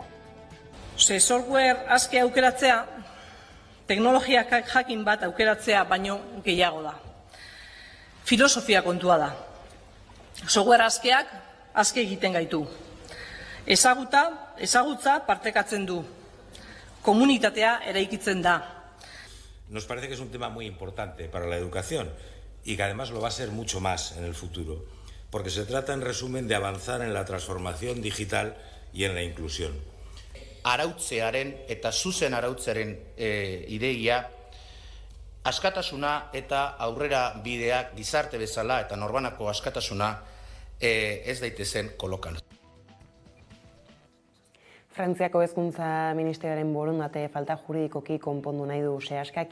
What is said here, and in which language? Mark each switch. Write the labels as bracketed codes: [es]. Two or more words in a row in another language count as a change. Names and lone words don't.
[eu] Software aske aukeratzea teknologia jakin bat aukeratzea baino gehiago da. Filosofia kontua da. Software askeak aske egiten gaitu. Ezagutza partekatzen du. Komunitatea eraikitzen da. [es] Nos parece que es un tema muy importante para la educación y que además lo va a ser mucho más en el futuro, porque se trata, en resumen, de avanzar en la transformación digital y en la inclusión. [eu] Arautzearen eta zuzen arautzearen ideia, askatasuna eta aurrera bideak gizarte bezala eta norbanako askatasuna ez daitezen kolokan. Frantziako Hezkuntza Ministerioaren borondate falta juridikoki konpondu nahi du Seaskak.